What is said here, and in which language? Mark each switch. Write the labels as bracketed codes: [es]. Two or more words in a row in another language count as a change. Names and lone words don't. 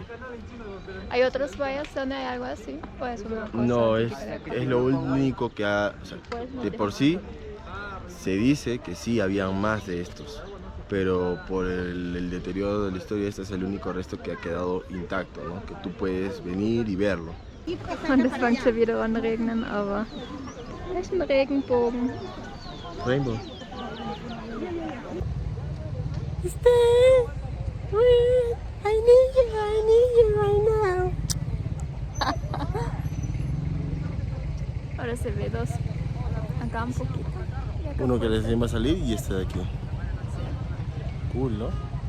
[es] ¿Hay otros valles donde hay algo así? ¿O es una cosa No, es típica de acá? lo único que ha... O sea, de por sí se dice que sí habían más de estos, pero por el deterioro de la historia este es el único resto que ha quedado intacto, ¿no? Que tú puedes venir y verlo. [de] Und es fängt schon wieder an regnen, aber es ist ein Regenbogen. [en] Rainbow. I need you right now. [es] Ahora se ve dos acá un poquito. Y acá Uno que recién va a salir y este de aquí. Cool, ¿no?